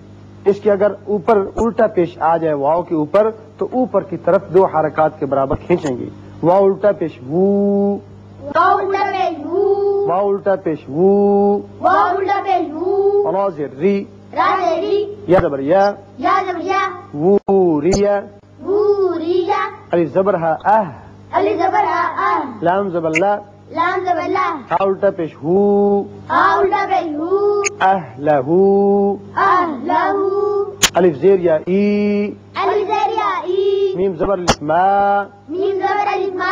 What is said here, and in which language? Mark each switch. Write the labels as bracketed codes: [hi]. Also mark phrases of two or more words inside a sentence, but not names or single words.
[ur] اس کے اگر اوپر الٹا پیش آ جائے واو کے اوپر تو اوپر کی طرف دو حرکات کے برابر کھینچیں گے، واو الٹا پیش وو، واو الٹا پیش وو واو الٹا پیش وو، واو الٹا پیش وو را زیر ری، را زیر ری یا زبر یا، یا زبر یا ووریا، ووریا الف زبر ہا اہ، علی زبر ها لام زبر لا، لام زبر لا ہا الٹا پیش ہو، ها الٹا پیش ہو اہلہ، اہلہ الف زیر یا ای، علی زیر یا ای میم زبر الف ما، میم زبر الف ما